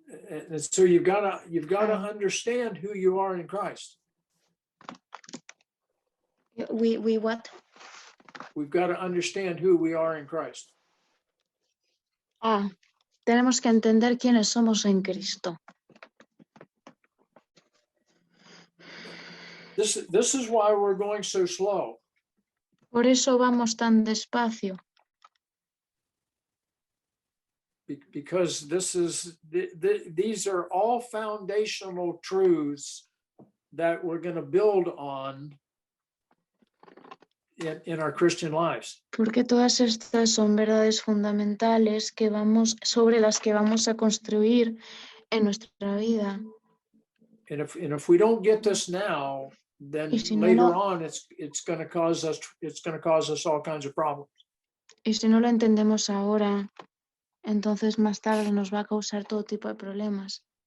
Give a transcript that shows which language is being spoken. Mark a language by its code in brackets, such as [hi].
[en] and so you've got to understand who you are in Christ. We what? We've got to understand who we are in Christ. [es] Tenemos que entender quiénes somos en Cristo. [en] This is why we're going so slow. [es] Por eso vamos tan despacio. [en] Because these are all foundational truths that we're going to build on in our Christian lives. [es] Porque todas estas son verdades fundamentales sobre las que vamos a construir en nuestra vida. [en] And if we don't get this now, then later on it's going to cause us all kinds of problems. [es] Y si no lo entendemos ahora, entonces más tarde nos va a causar todo tipo de problemas.